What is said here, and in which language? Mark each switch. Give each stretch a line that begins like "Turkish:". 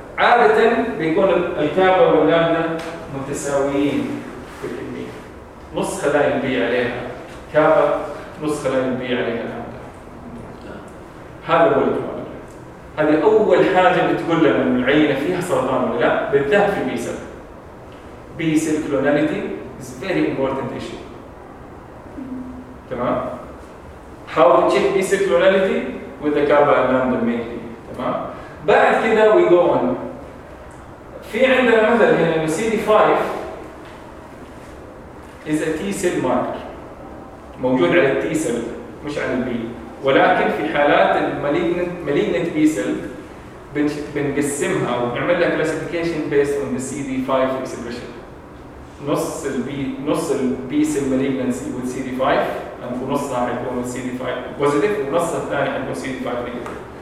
Arabic: عاده بيكون الكابا واللامدا متساويين في الكميه، نص خلايا البي عليها كابا، نص خلايا البي عليها لامدا. هذا هو الكلون. هذه أول حاجة بتقول لنا إنه العينة فيها سرطان ولا لا، بالذات في بي سيل.
English: B cell clonality is very important issue. تمام؟ How to check B cell clonality with the carbon and lambda mainly.
Arabic: تمام؟ بعد كده
English: we go on.
Arabic: في عندنا مثل هنا إنه
English: CD5 is a T cell marker.
Arabic: موجود على التي سيل مش على البي. ولكن في حالات المالينت بي سيل بنقسمها وبنعمل لها كلاسيفيكيشن بيست اون سي دي 5 اكسبريشن. نص البي نص البي سيل مالينسي و سي دي 5، ونصها حيكون سي دي 5 بوزيتيف ونصها الثاني حيكون سي دي 5 نيجاتيف.